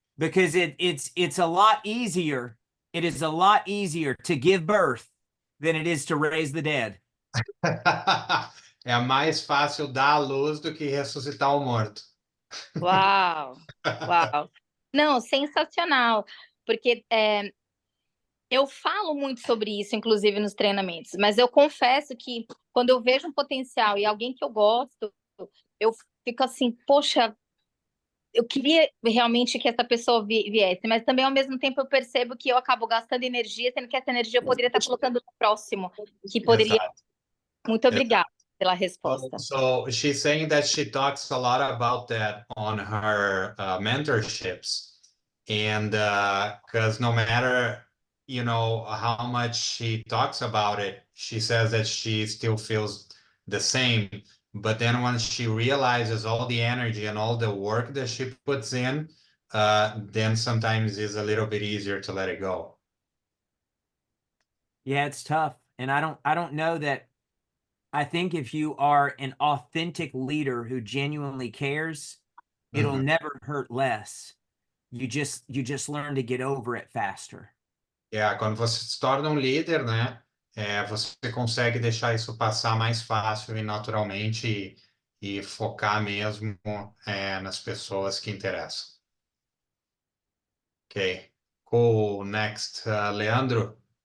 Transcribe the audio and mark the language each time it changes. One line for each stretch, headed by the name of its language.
English: Because it's a lot easier. It is a lot easier to give birth than it is to raise the dead.
Portuguese: É mais fácil dar à luz do que ressuscitar o morto. Uau! Não, sensacional. Porque eu falo muito sobre isso, inclusive nos treinamentos, mas eu confesso que quando eu vejo um potencial e alguém que eu gosto, eu fico assim, poxa, eu queria realmente que essa pessoa viesse, mas também ao mesmo tempo eu percebo que eu acabo gastando energia, sendo que essa energia eu poderia estar colocando no próximo, que poderia. Exato. Muito obrigada. pela resposta.
English: So she's saying that she talks a lot about that on her mentorships, and because no matter how much she talks about it, she says that she still feels the same. But then when she realizes all the energy and all the work that she puts in, then sometimes it's a little bit easier to let it go. Yeah, it's tough. And I don't know that. I think if you are an authentic leader who genuinely cares, it'll never hurt less. You just learn to get over it faster.
Portuguese: Quando você se torna líder, né? Você consegue deixar isso passar mais fácil e naturalmente e focar mesmo nas pessoas que interessam.
English: Ok. Cool. Next, Leandro.